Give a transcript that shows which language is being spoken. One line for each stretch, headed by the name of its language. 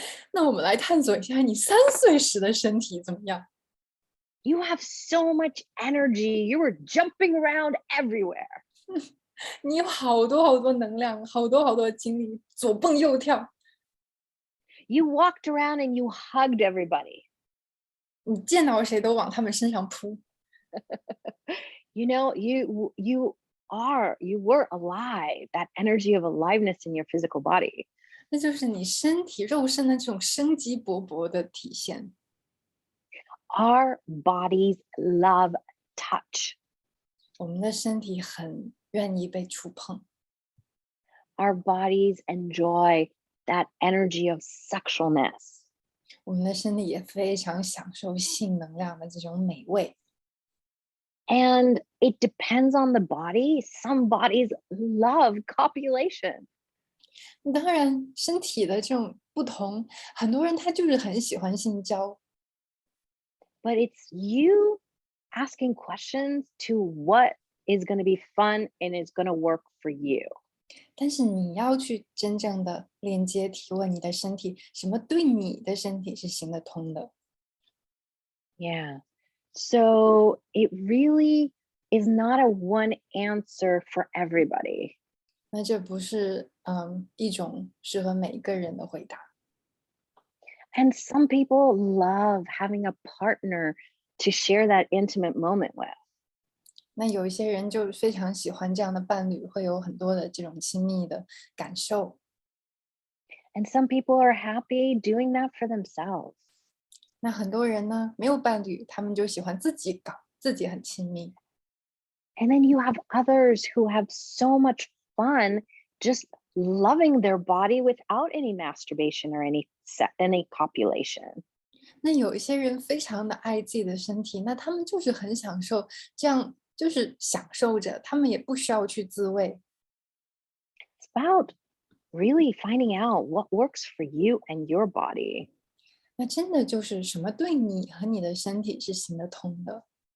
Chinese: 那我们来探索一下你3岁时的身体怎么样？
English: You have so much energy. You were jumping around everywhere.
Chinese: 你有好多好多能量，好多好多精力，左蹦右跳。
English: You walked around and you hugged everybody.
Chinese: 你见到谁都往他们身上扑。
English: You were alive. That energy of aliveness in your physical body.
Chinese: 那就是你身体肉身的这种生机勃勃的体现。
English: Our bodies love touch.
Chinese: 我们的身体很愿意被触碰。
English: Our bodies enjoy that energy of sexualness.
Chinese: 我们的身体也非常享受性能量的这种美味。
English: And it depends on the body. Some bodies love copulation.
Chinese: 当然，身体的这种不同，很多人他就是很喜欢性交。
English: But it's you asking questions to what is going to be fun and is going to work for you.
Chinese: 但是你要去真正的链接提问你的身体，什么对你的身体是行得通的。 Yeah.
English: So it really is not a one answer for everybody.
Chinese: 那这不是一种适合每一个人的回答。
English: And some people love having a partner to share that intimate moment with.
Chinese: 那有一些人就非常喜欢这样的伴侣，会有很多的这种亲密的感受。
English: And some people are happy doing that for themselves.
Chinese: 那很多人呢，没有伴侣，他们就喜欢自己搞，自己很亲密。
English: And then you have others who have so much fun just loving their body without any masturbation or any copulation.
Chinese: 那有一些人非常的爱自己的身体，那他们就是很享受，这样就是享受着，他们也不需要去自慰。
English: It's about really finding out what works for you and your body.
Chinese: 那真的就是什么对你和你的身体是行得通的。